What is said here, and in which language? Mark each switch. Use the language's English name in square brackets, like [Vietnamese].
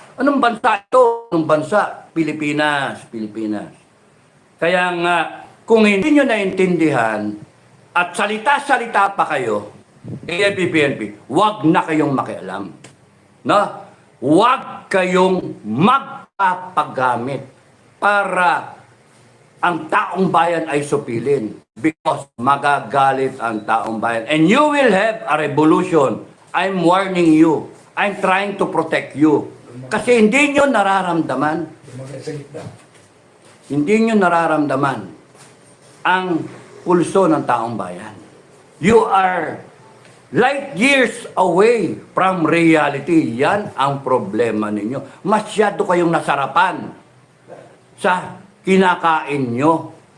[Filipino] Anong bansa ito? Anong bansa? Pilipinas. Kaya nga, kung hindi nyo naintindihan, at salita-salita pa kayo, PNP, wag na kayong makialam. No? Huwag kayong magpapagamit para ang taong bayan ay supilin because magagalit ang taong bayan. [English] And you will have a revolution. I'm warning you. I'm trying to protect you. [Filipino] Kasi hindi nyo nararamdaman. Hindi nyo nararamdaman ang pulso ng taong bayan. [English] You are light years away from reality. [Filipino] Yan ang problema ninyo. Masyado kayong nasarapan sa kinakain nyo.